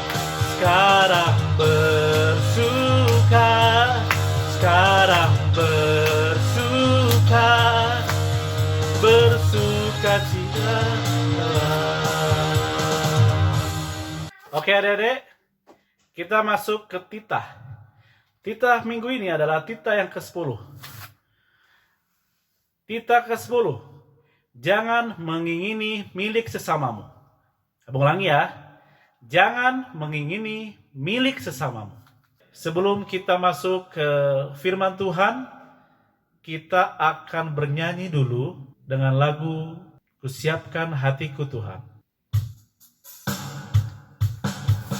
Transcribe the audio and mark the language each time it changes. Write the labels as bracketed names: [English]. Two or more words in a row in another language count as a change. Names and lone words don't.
[Indonesian] Sekarang bersuka citalah. Oke adik-adik, kita masuk ke titah. Titah minggu ini adalah titah yang ke-10. Titah ke-10. Jangan mengingini milik sesamamu. Abang ulangi ya. Jangan mengingini milik sesamamu. Sebelum kita masuk ke firman Tuhan, kita akan bernyanyi dulu dengan lagu Kusiapkan Hatiku Tuhan.